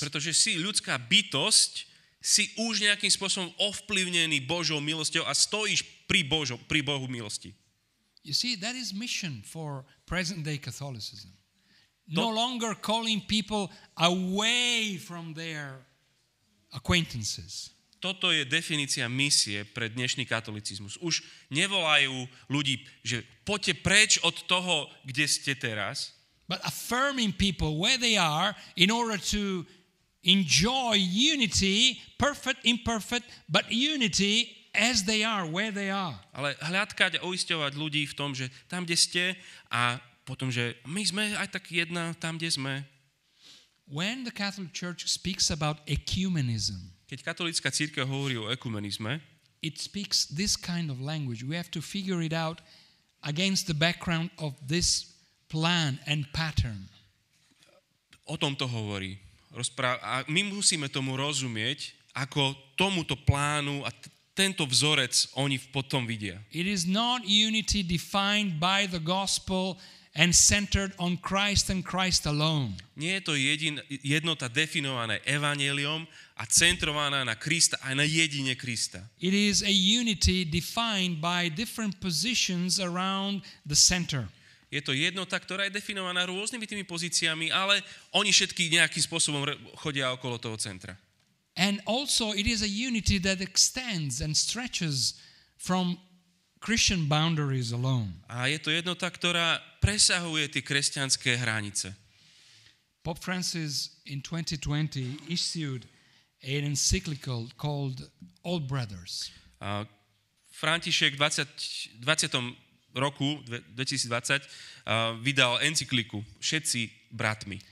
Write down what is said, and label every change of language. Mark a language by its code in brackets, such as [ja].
[sk] pretože si ľudská bytosť, si už nejakým spôsobom ovplyvnený Božou milosťou a stojíš pri Bohu milosti. [en] You see, that is mission for present-day Catholicism. No longer calling people away from their acquaintances. [sk] Toto je definícia misie pre dnešný katolicizmus. Už nevolajú ľudí, že poďte preč od toho, kde ste teraz, [en] But affirming people where they are in order to enjoy unity, perfect, imperfect, but unity as they are, where they are. [sk] ale hľadkať a uisťovať ľudí v tom, že tam, kde ste a potom, že my sme aj tak jedna tam, kde sme. [en] When the Catholic Church speaks about ecumenism, [sk] Keď katolícka cirkev hovorí o ekumenizme, [en] it speaks this kind of language. We have to figure it out against the background of this plan and pattern. [sk] o tom to hovorí. A my musíme tomu rozumieť, ako tomuto plánu a tento vzorec oni potom vidia. [en] It is not unity defined by the gospel and centered on Christ and Christ alone. [sk] Nie je to jednota definovaná evanjeliom a centrovaná na Krista a na jedine Krista. [en] It is a unity defined by different positions around the center. [sk] Je to jednota, ktorá je definovaná rôznymi tými pozíciami, ale oni všetky nejakým spôsobom chodia okolo toho centra. [en] And also it is a unity that extends and stretches from Christian boundaries alone. [sk] A je to jednota, ktorá presahuje tie kresťanské hranice. [en] Pope Francis in 2020 issued an encyclical called All Brothers. [sk] František v 20. roku 2020 vydal encykliku Všetci bratmi.